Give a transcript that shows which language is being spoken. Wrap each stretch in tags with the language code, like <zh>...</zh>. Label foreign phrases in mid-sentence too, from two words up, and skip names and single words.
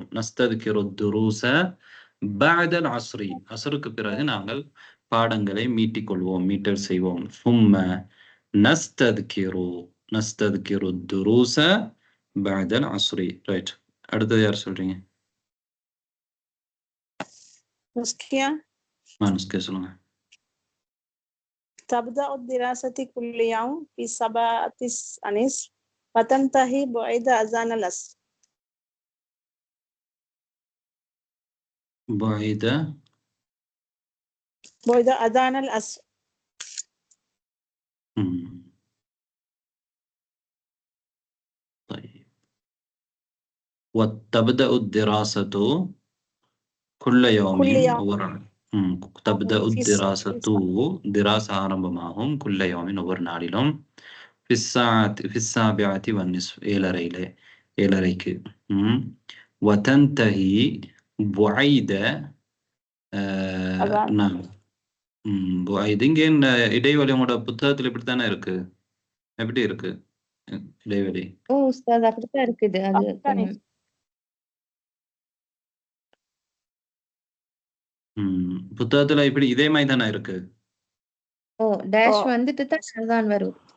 <ar>نستذكر الدروس بعد العصر</ar> <ta>அஸ்ருக்கு பிறகு நாங்கள் பாடங்களை மீட்டிக் கொள்வோம், மீட்டல் செய்வோம்.</ta> <ar>ثم نستذكر الدروس بعد العصر. ரைட்.</ar> <ta>அடுத்தது யார் சொல்றீங்க? نسكيا சொல்லுங்க.</ta> <ar>تبدأ الدراسة كل يوم في 7 النصف وتنتهي بعد أذان العصر. بعد أذان العصر. طيب. وتبدأ الدراسة كل يوم تبدأ الدراسة دراسة ஆரம்பமாகும். كل يوم</ar> <ta>ஒவ்வொரு நாளிலும்.</ta> <ar>في السابعة والنصف ஏழரைக்கு. وتنتهي بعيد بعيد.</ar> <ta>இங்கே இடைவெளி உங்களோட புத்தகத்தில் இப்படித்தானே இருக்கு? எப்படி இருக்கு இடைவெளி? ஓ உஸ்தாத் அப்படித்தான் இருக்குது. அது புத்தகத்துல இப்படி இதே மாதிரி தானே இருக்கு? ஓ டேஷ் வந்துட்டு தான் வரும்.</ta>